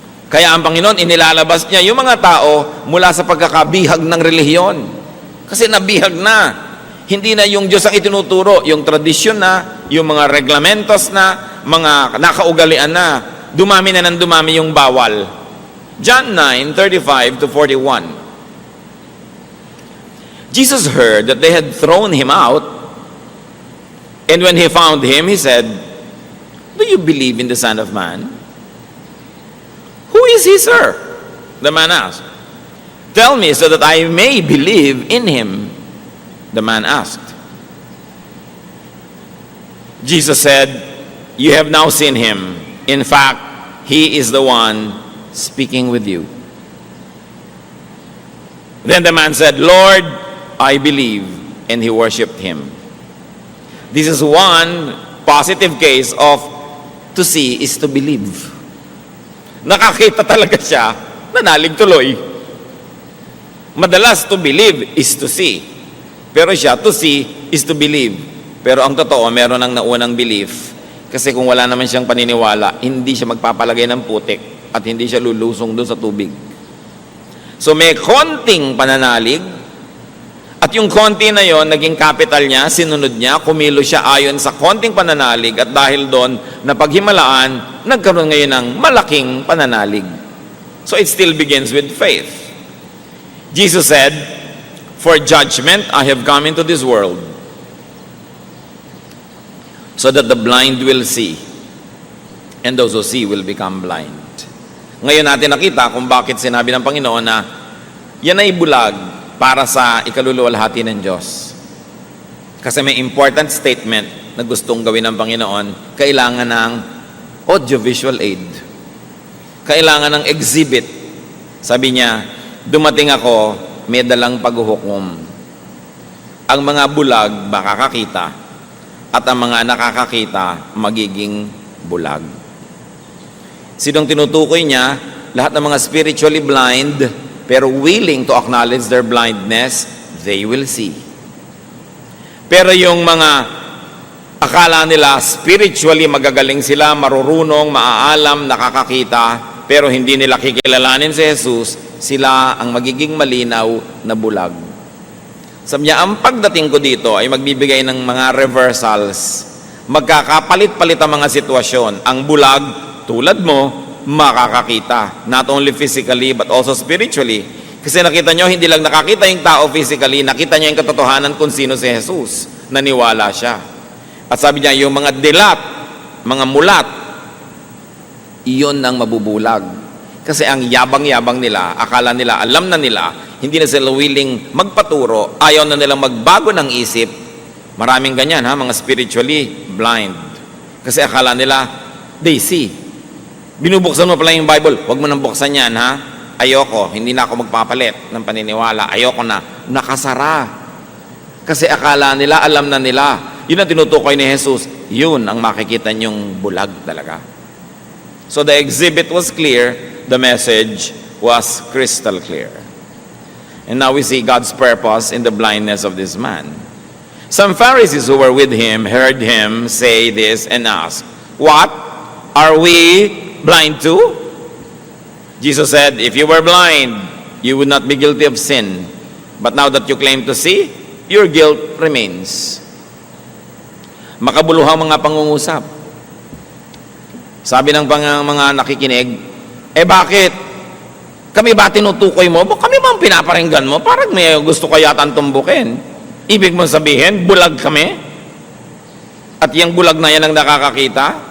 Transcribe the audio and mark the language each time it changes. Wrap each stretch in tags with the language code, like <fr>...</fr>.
<tl>Kaya ang Panginoon, inilalabas niya yung mga tao mula sa pagkakabihag ng relihiyon. Kasi nabihag na. Hindi na yung Diyos ang itinuturo, yung tradisyon na, yung mga reglamentos na, mga nakaugalian na, dumami na ng dumami yung bawal.</tl> <en>John 9:35-41. Jesus heard that they had thrown him out, and when he found him, he said, "Do you believe in the Son of Man?" "Who is he, sir?" the man asked. "Tell me so that I may believe in him," the man asked. Jesus said, "You have now seen him. In fact, he is the one speaking with you." Then the man said, "Lord, I believe," and he worshipped him. This is one positive case of to see is to believe.</en> <tl>Nakakita talaga siya, nanalig tuloy. Madalas</tl> <en>to believe is to see.</en> <tl>Pero siya,</tl> <en>to see is to believe.</en> <tl>Pero ang totoo, meron ng naunang belief. Kasi kung wala naman siyang paniniwala, hindi siya magpapalagay ng putik at hindi siya lulusong doon sa tubig. So may konting pananalig, at yung konti na yon naging capital niya, sinunod niya, kumilo siya ayon sa konting pananalig, at dahil doon, napaghimalaan, nagkaroon ngayon ng malaking pananalig.</tl> <en>So it still begins with faith. Jesus said, "For judgment I have come into this world, so that the blind will see, and those who see will become blind."</en> <tl>Ngayon natin nakita kung bakit sinabi ng Panginoon na yan ay bulag para sa ikaluluwalhati ng Diyos. Kasi may</tl> <en>important statement</en> <tl>na gustong gawin ng Panginoon, kailangan ng</tl> <en>audiovisual aid.</en> <tl>Kailangan ng exhibit. Sabi niya, dumating ako, may dalang paghuhukom. Ang mga bulag makakakita, at ang mga nakakakita magiging bulag. Sinong tinutukoy niya? Lahat ng mga</tl> <en>spiritually blind, pero willing to acknowledge their blindness, they will see.</en> <tl>Pero yung mga akala nila spiritually magagaling sila, marurunong, maaalam, nakakakita, pero hindi nila kikilalanin si Jesus, sila ang magiging malinaw na bulag. Sabi niya, ang pagdating ko dito ay magbibigay ng mga reversals. Magkakapalit-palit ang mga sitwasyon. Ang bulag, tulad mo, makakakita.</tl> <en>Not only physically, but also spiritually.</en> <tl>Kasi nakita nyo, hindi lang nakakita yung tao physically, nakita niya yung katotohanan kung sino si Jesus. Naniwala siya. At sabi niya, yung mga dilat, mga mulat, iyon ang mabubulag. Kasi ang yabang-yabang nila, akala nila, alam na nila, hindi na sila willing magpaturo, ayaw na nilang magbago ng isip. Maraming ganyan, mga spiritually blind. Kasi akala nila,</tl> <en>they see.</en> <tl>Binubuksan mo pala yung Bible, huwag mo nang buksan yan, Ayoko, hindi na ako magpapalit ng paniniwala. Ayoko na. Nakasara. Kasi akala nila, alam na nila. Yun ang tinutukoy ni Jesus. Yun ang makikita niyong bulag talaga.</tl> <en>So the exhibit was clear, the message was crystal clear. And now we see God's purpose in the blindness of this man. Some Pharisees who were with him heard him say this and asked, "What? Are we blind too?" Jesus said, "If you were blind, you would not be guilty of sin. But now that you claim to see, your guilt remains."</en> <tl>Makabuluhang mga pangungusap. Sabi ng mga nakikinig, bakit? Kami ba tinutukoy mo? Kami ba ang pinaparinggan mo? Parang may gusto ka yatang tumbukin. Ibig mong sabihin, bulag kami? At yung bulag na yan ang nakakakita?</tl>